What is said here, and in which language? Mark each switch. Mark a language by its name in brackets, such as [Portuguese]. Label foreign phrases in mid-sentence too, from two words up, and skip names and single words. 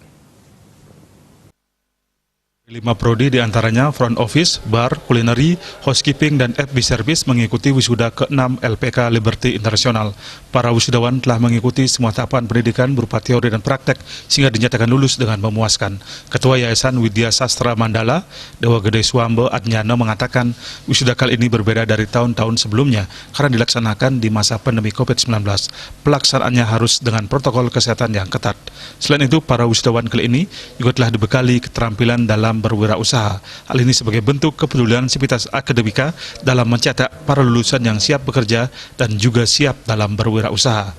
[Indonesian] 5 prodi diantaranya [English] front office, [Indonesian] bar, kulineri, housekeeping, dan [English] FB service [Indonesian] mengikuti wisuda ke-6 LPK Liberty International. Para wisudawan telah mengikuti semua tahapan pendidikan berupa teori dan praktek sehingga dinyatakan lulus dengan memuaskan. Ketua Yayasan Widya Sastra Mandala, Dewa Gede Swambo Adnyano mengatakan wisuda kali ini berbeda dari tahun-tahun sebelumnya karena dilaksanakan di masa pandemi COVID-19. Pelaksanaannya harus dengan protokol kesehatan yang ketat. Selain itu, para wisudawan kali ini juga telah dibekali keterampilan dalam berwirausaha. Hal ini sebagai bentuk kepedulian sivitas akademika dalam mencetak para lulusan yang siap bekerja dan juga siap dalam berwirausaha.